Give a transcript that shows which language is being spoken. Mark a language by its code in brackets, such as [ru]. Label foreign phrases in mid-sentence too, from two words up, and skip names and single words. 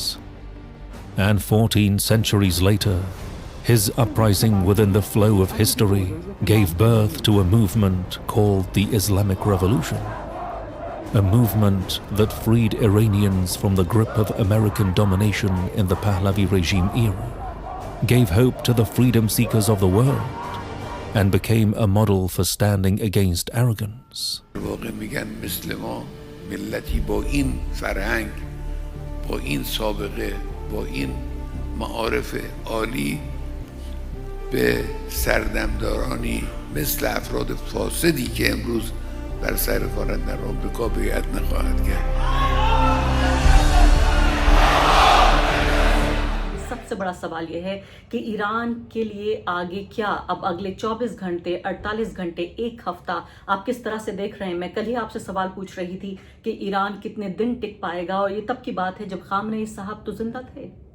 [en] And 14 centuries later, his uprising within the flow of history gave birth to a movement called the Islamic Revolution, a movement that freed Iranians from the grip of American domination in the Pahlavi regime era, gave hope to the freedom seekers of the world, and became a model for standing against arrogance. [fa] واقع میگن مثل ما ملتی با این فرهنگ، با این سابقه، با این معارف عالی به سردمدارانی مثل افراد فاسدی که امروز بر سر کارند در آمریکا بیعت نخواهد کرد. [ur] سب سے بڑا سوال یہ ہے کہ ایران کے لیے آگے کیا، اب اگلے 24 گھنٹے 48 گھنٹے ایک ہفتہ آپ کس طرح سے دیکھ رہے ہیں؟ میں کل ہی آپ سے سوال پوچھ رہی تھی کہ ایران کتنے دن ٹک پائے گا، اور یہ تب کی بات ہے جب خامنئی صاحب تو زندہ تھے.